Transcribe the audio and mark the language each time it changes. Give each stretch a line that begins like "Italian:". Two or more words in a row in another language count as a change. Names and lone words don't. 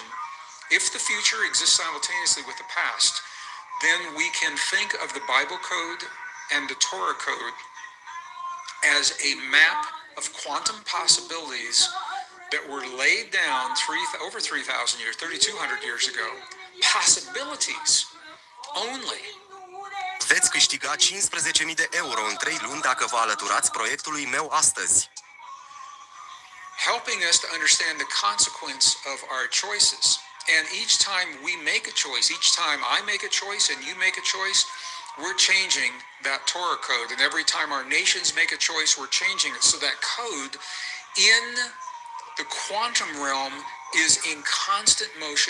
English: If the future exists simultaneously with the past, then we can think of the Bible code and the Torah code as a map of quantum possibilities that were laid down over 3,000 years, 3,200 years ago. Possibilities only.
Romanian: Veți câștiga 15.000 de euro în 3 luni dacă vă alăturați proiectului meu astăzi.
English: Helping us to understand the consequence of our choices. And each time we make a choice, each time I make a choice and you make a choice, we're changing that Torah code. And every time our nations make a choice, we're changing it. So that code in the quantum realm is in constant motion.